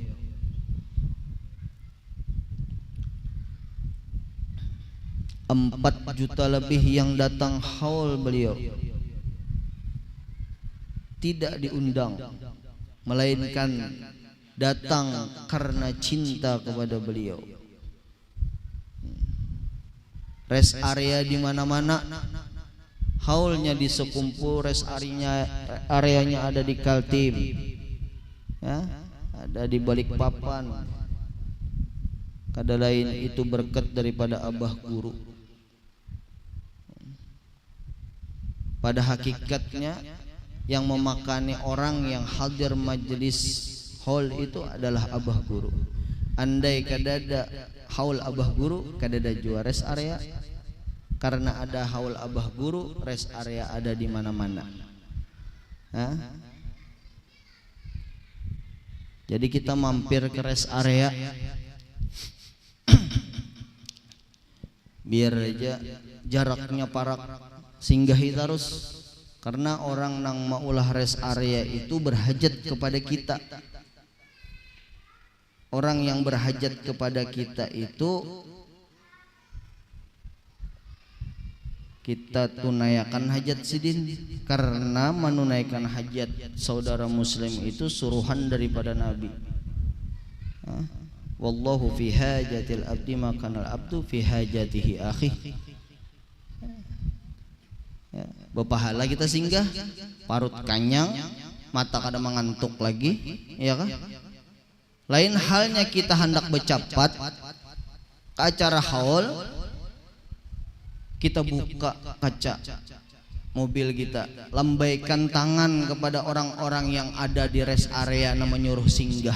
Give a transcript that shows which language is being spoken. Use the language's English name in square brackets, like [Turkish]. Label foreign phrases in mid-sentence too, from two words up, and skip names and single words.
[Indonesian] Empat juta lebih yang datang haul beliau, tidak diundang, melainkan datang karena cinta kepada beliau. [English] Rest area [Indonesian] di mana-mana, haulnya di Sekumpul, [English] rest areanya [Indonesian] ada di Kaltim, ya, ada di Balikpapan. [Banjar] Kada lain itu berkat daripada Abah Guru. [Indonesian] Pada hakikatnya yang memakani orang yang hadir majelis haul itu adalah Abah Guru. [Banjar] Andai kadada haul Abah Guru, kadada jua [English] rest area. [Indonesian] Karena ada haul Abah Guru, [English] rest area [Indonesian] ada di mana-mana. [Banjar] Jadi kita mampir ke [English] rest area [Banjar] biar aja jaraknya parak, singgahi terus. Karena orang nang maulah [English] rest area [Banjar] itu berhajat kepada kita. [Indonesian] Orang yang berhajat kepada kita itu kita tunaikan hajat sidin, karena menunaikan hajat saudara muslim itu suruhan daripada Nabi. [Arabic] Wallahu fi hajatil abdi makanal abdu fi hajatihi akhi. [Banjar] Ya, berpahala kita singgah, parut kanyang, mata kada mengantuk lagi, ya kan? [Indonesian] Lain halnya kita hendak bercapat ke acara haul, kita buka kaca mobil kita, lambaikan tangan kepada orang-orang yang ada di [English] rest area [Indonesian] na menyuruh singgah.